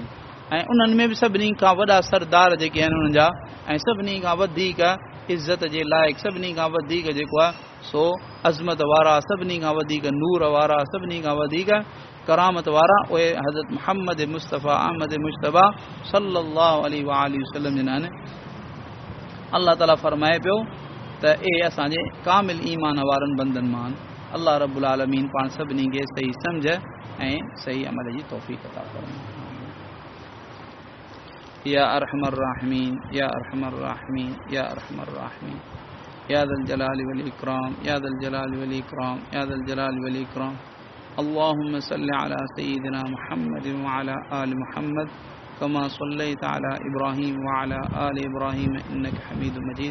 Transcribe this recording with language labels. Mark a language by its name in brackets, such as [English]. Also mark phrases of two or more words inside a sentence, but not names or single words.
[Sindhi] ऐं उन्हनि में बि सभिनी खां वॾा सरदार जेके आहिनि उन्हनि जा, ऐं सभिनी खां वधीक इज़त जे लाइक़ु, सभिनी खां वधीक जेको आहे सो अज़मत वारा, सभिनी खां वधीक नूर वारा, सभिनी खां वधीक करामत वारा उहे हज़रत मुहम्मद मुस्तफ़ा अहमद मुश्तबा [Arabic] صلى الله عليه وسلم [Sindhi] जिन आहिनि। अल्लाह ताला फरमाए पियो त ए असांजे कामिल ईमान वारनि बंदनि मान [Arabic] الله رب العالمين [Sindhi] पाण सभिनी खे सही सम्झ ऐं सही अमल जी तौफ़ीक़ अता फरमाए। [Arabic] يا أرحم الراحمين يا أرحم الراحمين يا أرحم الراحمين يا ذا الجلال والإكرام يا ذا الجلال والإكرام يا ذا الجلال والإكرام, या ज़ल जलाली वल इकराम, या ज़ल जलाली वल इकराम। اللهم صل على سيدنا محمد وعلى آل محمد كما صليت على إبراهيم وعلى آل إبراهيم إنك حميد مجيد.